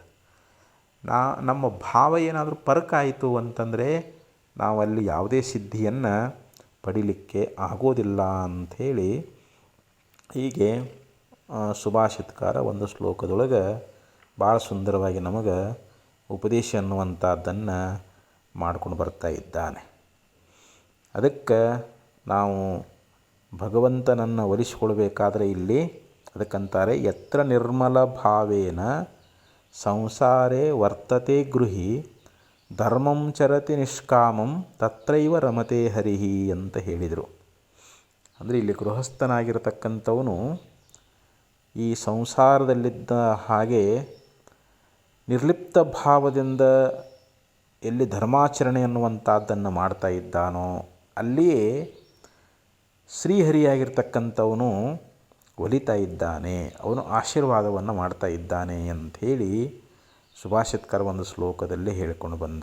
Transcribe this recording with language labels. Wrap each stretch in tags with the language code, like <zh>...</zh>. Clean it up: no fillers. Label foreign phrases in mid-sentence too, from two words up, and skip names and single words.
<kn>ನಮ್ಮ ಭಾವ ಏನಾದರೂ ಪರಕಾಯಿತು ಅಂತಂದರೆ ನಾವಲ್ಲಿ ಯಾವುದೇ ಸಿದ್ಧಿಯನ್ನು ಪಡಿಲಿಕ್ಕೆ ಆಗೋದಿಲ್ಲ ಅಂಥೇಳಿ ಹೀಗೆ ಸುಭಾಷಿತಕಾರ ಒಂದು ಶ್ಲೋಕದೊಳಗೆ ಭಾಳ ಸುಂದರವಾಗಿ ನಮಗೆ ಉಪದೇಶ ಅನ್ನುವಂಥದ್ದನ್ನು ಮಾಡ್ಕೊಂಡು ಬರ್ತಾ ಇದ್ದಾನೆ. ಅದಕ್ಕೆ ನಾವು ಭಗವಂತನನ್ನು ಒಲಿಸಿಕೊಳ್ಬೇಕಾದ್ರೆ ಇಲ್ಲಿ ಅದಕ್ಕಂತಾರೆ</kn> <sa>ಯತ್ರ ನಿರ್ಮಲ ಭಾವೇನ ಸಂಸಾರೇ ವರ್ತತೆ ಗೃಹಿ ಧರ್ಮಂ ಚರತಿ ನಿಷ್ಕಾಮಂ ತತ್ರೈವ ರಮತೆ ಹರಿಹಿ</sa> <kn>ಅಂತ ಹೇಳಿದರು. ಅಂದರೆ ಇಲ್ಲಿ ಗೃಹಸ್ಥನಾಗಿರತಕ್ಕಂಥವನು ಈ ಸಂಸಾರದಲ್ಲಿದ್ದ ಹಾಗೆ ನಿರ್ಲಿಪ್ತ ಭಾವದಿಂದ ಎಲ್ಲಿ ಧರ್ಮಾಚರಣೆ ಅನ್ನುವಂಥದ್ದನ್ನು ಮಾಡ್ತಾ ಇದ್ದಾನೋ ಅಲ್ಲಿಯೇ ಶ್ರೀಹರಿಯಾಗಿರ್ತಕ್ಕಂಥವನು ಒಲಿತಾ ಇದ್ದಾನೆ, ಅವನು ಆಶೀರ್ವಾದವನ್ನು ಮಾಡ್ತಾ ಇದ್ದಾನೆ ಅಂಥೇಳಿ ಸುಭಾಷಿತಕಾರ ಒಂದು ಶ್ಲೋಕದಲ್ಲಿ ಹೇಳಿಕೊಂಡು ಬಂದ.</kn>